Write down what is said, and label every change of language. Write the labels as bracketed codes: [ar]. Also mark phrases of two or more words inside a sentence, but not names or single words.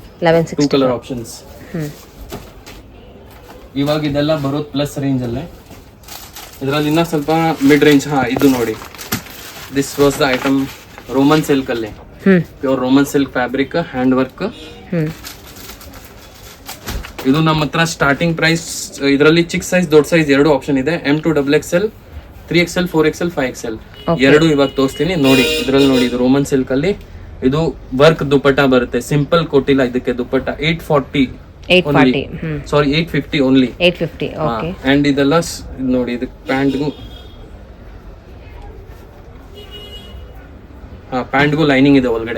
[en] 2 colour options. [kn] ಇವಾಗ ಇದೆಲ್ಲ ಬರೋದು [en] plus range [kn] ಅಲ್ಲೇ. ಇದರಲ್ಲಿ ಇನ್ನ ಸ್ವಲ್ಪ [en] mid range. [kn] ಇದು ನೋಡಿ, [en] this was the item Roman silk [kn] ಅಲ್ಲಿ, [en] pure Roman silk fabric, hand work. [kn] ಇದು ನಮ್ಮ ಹತ್ರ [en] starting price, [kn] ಇದರಲ್ಲಿ ಚಿಕ್ಕ ಸೈಜ್ ದೊಡ್ಡ ಸೈಜ್ ಎರಡು ಆಪ್ಷನ್ ಇದೆ. M2XXL, 3XL, 4XL, 5XL ಎರಡು ಇವಾಗ ತೋರಿಸ್ತೀನಿ ನೋಡಿ. ಇದ್ರಲ್ಲಿ ನೋಡಿ, ಇದು [en] Roman silk [kn] ಅಲ್ಲಿ ಇದು ವರ್ಕ್ ದುಪಟ್ಟ ಬರುತ್ತೆ. ಸಿಂಪಲ್ ಕೊಟ್ಟಿಲ್ಲ ಇದಕ್ಕೆ ದುಪಟ್ಟ. 840 ಸಾರಿ 850 ಓನ್ಲಿ. 850 ಓಕೆ. ಅಂಡ್ ಇದೆಲ್ಲ ನೋಡಿ, ಇದು ಪ್ಯಾಂಟ್ಗೂ ಪ್ಯಾಂಟ್ಗೂ ಲೈನಿಂಗ್ ಇದೆ ಒಳಗಡೆ.